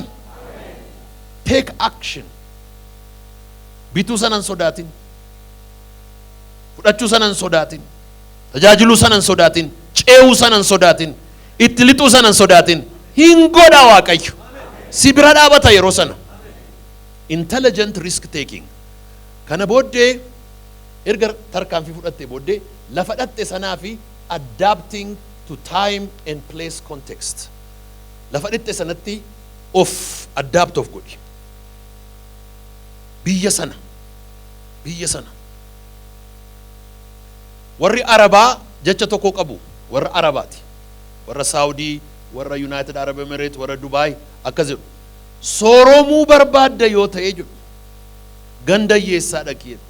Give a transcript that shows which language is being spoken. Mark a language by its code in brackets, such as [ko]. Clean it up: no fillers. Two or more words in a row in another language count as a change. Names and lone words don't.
[en] Take action. [om] Bituu sana hin sodaatin. Fudhachuu sana hin sodaatin. Tajaajiluu sana hin sodaatin. Ce'uu sana hin sodaatin. Itti lixuu sana hin sodaatin. Hin godhaa Waaqayyo. Si bira dhaabata yeroo sana. [en] Intelligent risk taking. [om] Kana booddee erga tarkaanfii fudhattee booddee lafa dhatte sanaa fi [en] adapting to time and place context. [om] Lafa dhatte sanatti of adapt of godhi. Biyya sana. Warri Arabaa jecha tokko qabu. Warra Arabaati. Warra Saudi, warra United Arab Emirates, warra Dubai akkas jedhu. Sooromuu barbaadda yoo ta'e jedhu ganda hiyyeessaa dhaqi jedhu.